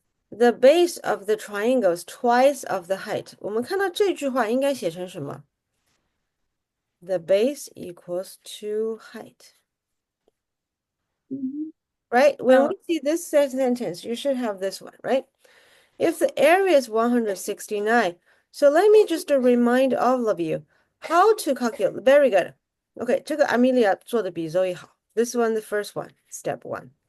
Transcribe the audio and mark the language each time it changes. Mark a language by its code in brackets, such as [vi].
[en] The base of the triangle is twice of the height. [zh] 我们看到这句话应该写成什么？ [en] The base equals to height. Right? When Oh, we see this sentence, you should have this one, right? If the area is 169, so let me just remind all of you how to calculate. Very good. Okay, [zh] 这个 Amelia 做的比 Zoe 好. [en] This one, the first one, step one.